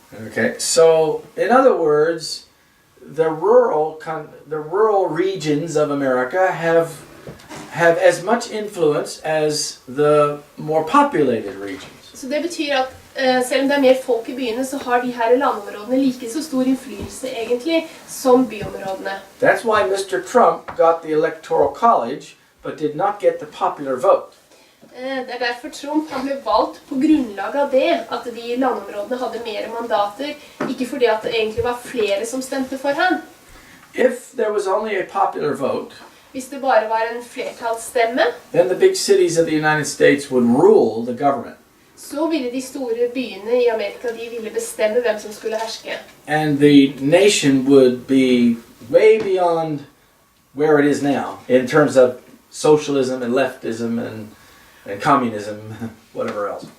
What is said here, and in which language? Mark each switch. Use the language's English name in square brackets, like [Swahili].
[English] Okay, so in other words, the rural regions of America have as much influence as the more populated regions. [Norwegian] Så det betyr at selv om det er mer folk i byene, så har de her landområdene like så stor innflytelse egentlig som byområdene. [English] That's why Mr. Trump got the Electoral College, but did not get the popular vote. [Norwegian] Det er derfor Trump ble valgt på grunnlag av det, at de landområdene hadde mer mandater, ikke fordi at det egentlig var flere som stemte for ham. [English] If there was only a popular vote, [Norwegian] Hvis det bare var en flertallsstemme, [English] then the big cities of the United States would rule the government. [Norwegian] så ville de store byene i Amerika, de ville bestemme hvem som skulle herske. [English] And the nation would be way beyond where it is now in terms of socialism and leftism and communism, whatever else.